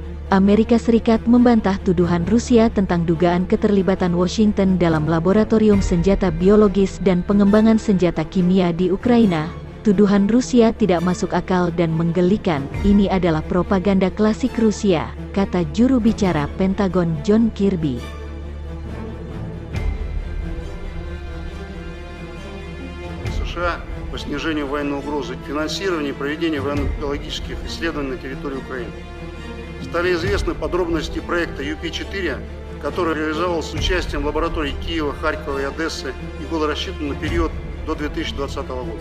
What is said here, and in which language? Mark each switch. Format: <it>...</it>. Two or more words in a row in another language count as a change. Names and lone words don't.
<id>Amerika Serikat membantah tuduhan Rusia tentang dugaan keterlibatan Washington dalam laboratorium senjata biologis dan pengembangan senjata kimia di Ukraina. Tuduhan Rusia tidak masuk akal dan menggelikan. Ini adalah propaganda klasik Rusia, kata juru bicara Pentagon John Kirby.</id> <ru>США по снижению военной угрозы, финансированию и проведению военно-биологических исследований на территории Украины. Стали известны подробности проекта ЮП-4, который реализовался с участием лабораторий Киева, Харькова и Одессы и был рассчитан на период до 2020 года.</ru>